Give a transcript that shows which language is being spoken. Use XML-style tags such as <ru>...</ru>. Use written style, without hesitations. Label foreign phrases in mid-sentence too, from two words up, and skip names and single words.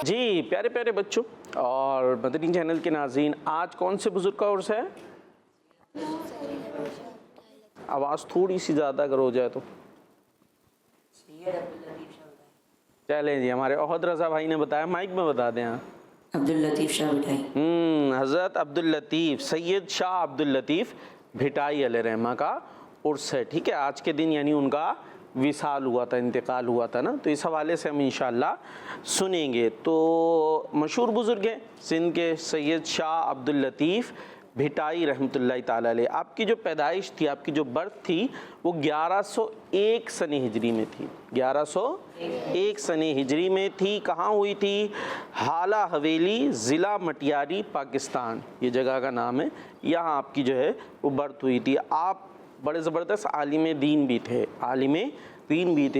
<ur>جی پیارے پیارے بچوں اور مدنی چینل کے ناظرین، آج کون سے بزرگ کا عرس ہے? آواز تھوڑی سی زیادہ اگر ہو جائے تو. چلیں جی، ہمارے احد رضا بھائی نے بتایا، مائیک میں بتا دیں. ہاں, عبد اللطیف شاہ بھٹائی. حضرت عبد اللطیف سید شاہ عبد اللطیف بھٹائی علیہ الرحمہ کا عرس ہے. ٹھیک ہے، آج کے دن یعنی ان کا وصال ہوا تھا، انتقال ہوا تھا نا، تو اس حوالے سے ہم ان شاء اللہ سنیں گے. تو مشہور بزرگ ہیں سندھ کے سید شاہ عبد اللطیف بھٹائی</ur> <ar>رحمة الله تعالى عليه.</ar> <ur>آپ کی جو پیدائش تھی، آپ کی جو برتھ تھی وہ 1101 سنہ ہجری میں تھی. 1101 سنہ ہجری میں تھی۔ کہاں ہوئی تھی? ہالا حویلی، ضلع مٹیاری، پاکستان، یہ جگہ کا نام ہے. یہاں آپ کی جو ہے وہ برتھ ہوئی تھی۔ آپ بڑے زبردست عالم دین بھی تھے، عالم دین بھی تھے.</ur>